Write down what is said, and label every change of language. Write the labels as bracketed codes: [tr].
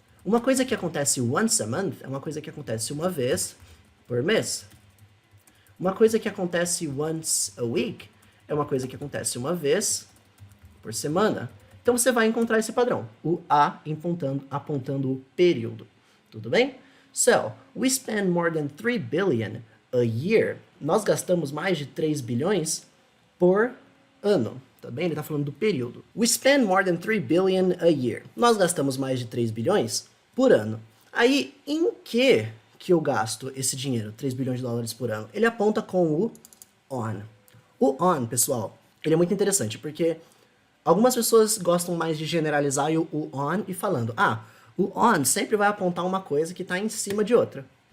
[pt] Uma coisa que acontece [en] once a month [pt] é uma coisa que acontece uma vez por mês. Uma coisa que acontece [en] once a week [pt] é uma coisa que acontece uma vez por semana. Então você vai encontrar esse padrão, o a apontando o período. Tudo bem? [en] So, we spend more than 3 billion a year. [pt] Nós gastamos mais de 3 bilhões por ano. Tá bem? Ele está falando do período. [en] We spend more than 3 billion a year. [pt] Nós gastamos mais de 3 bilhões por ano. Aí, em que eu gasto esse dinheiro, 3 bilhões de dólares por ano? Ele aponta com o on. O on, pessoal, ele é muito interessante, porque algumas pessoas gostam mais de generalizar o on e falando, o on sempre vai apontar uma coisa que está em cima de outra.